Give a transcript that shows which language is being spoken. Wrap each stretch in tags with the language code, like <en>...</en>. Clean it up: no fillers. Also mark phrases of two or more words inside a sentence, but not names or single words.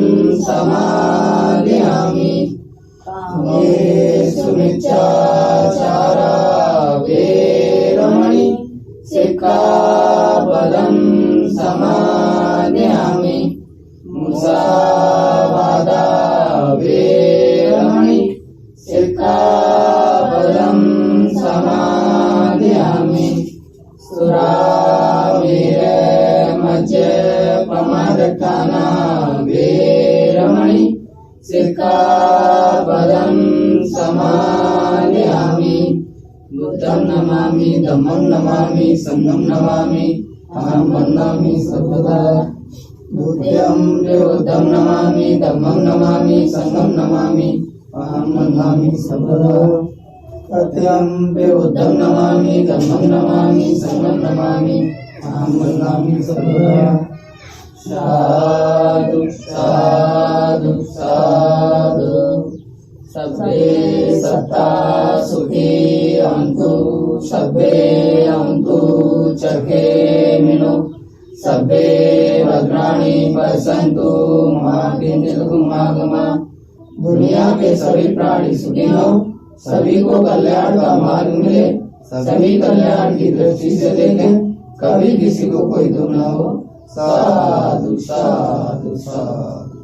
<pi>समादयामि कामेषु मिथ्याचारा वेरमणि सिक्खापदं समादयामि मुसावादा वेरमणि सिक्खापदं समादयामि सुरामेर मद्यपमादपाना वेरमणि सिक्खापदं समादयामि बुद्धं नमामि धम्मं नमामि संघं नमामि अहं वन्दामि सर्वदा द्वितीयम्पि बुद्धं नमामि धम्मं नमामि संघं नमामि अहं वन्दामि सर्वदा तृतीयम्पि बुद्धं नमामि धम्मं नमामि संघं नमामि अहं वन्दामि सर्वदा साधु साधु साधु सब्बे सत्ता सुखी अन्तु सब्बे अन्तु चखेमिनो सब्बे भद्राणि पश्यन्तु मा किञ्चिदुपमागमा</pi> <hi>दुनिया के सभी प्राणी सुखी हो सभी को कल्याण का मार्ग मिले सभी कल्याण की दृष्टि से देखें कभी किसी को कोई दुख न हो</hi> <pi>साधु साधु साधु</pi>